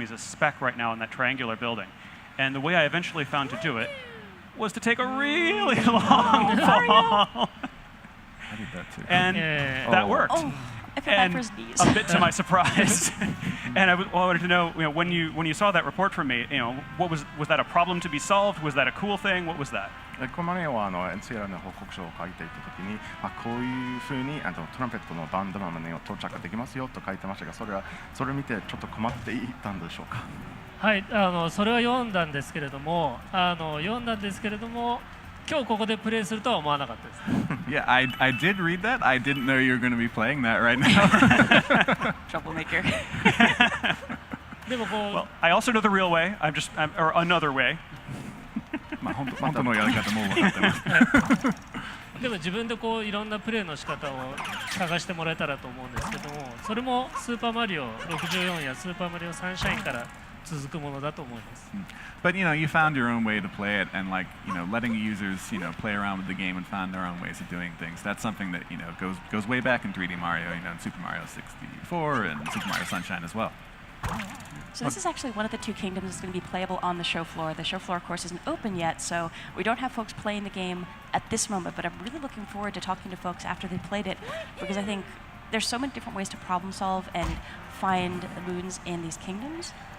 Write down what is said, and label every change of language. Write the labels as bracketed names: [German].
[English] He's a speck right now in that triangular building. And the way I eventually found to do it was to take a really long fall. I did that too. And that worked. Oh, I feel bad for his knees. A bit to my surprise. And I wanted to know, when you saw that report from me, what was that a problem to be solved? Was that a cool thing? What was that? [Japanese] このマネはNCR の報告書を書いていたときに、こういうふうにトランペットのバンドマンを到着できますよと書いてましたが、それを見てちょっと困っていたんでしょうか。はい、それは読んだんですけれども、今日ここでプレイするとは思わなかったです。 [English] Yeah, I did read that. I didn't know you were going to be playing that right now. Troublemaker. [Japanese] でもこう、 [English] Well, I also know the real way. or another way. [Japanese] 本当のやり方も分かってます。でも自分でこういろんなプレイの仕方を探してもらえたらと思うんですけども、それもスーパーマリオ64やスーパーマリオサンシャインから続くものだと思います。 [English] But you know, you found your own way to play it, and like letting users play around with the game and find their own ways of doing things. That's something that goes way back in 3D Mario, in Super Mario 64 and Super Mario Sunshine as well. So this is actually one of the two kingdoms that's going to be playable on the show floor. The show floor, of course, isn't open yet, so we don't have folks playing the game at this moment, but I'm really looking forward to talking to folks after they've played it, because I think there's so many different ways to problem solve and find moons in these kingdoms.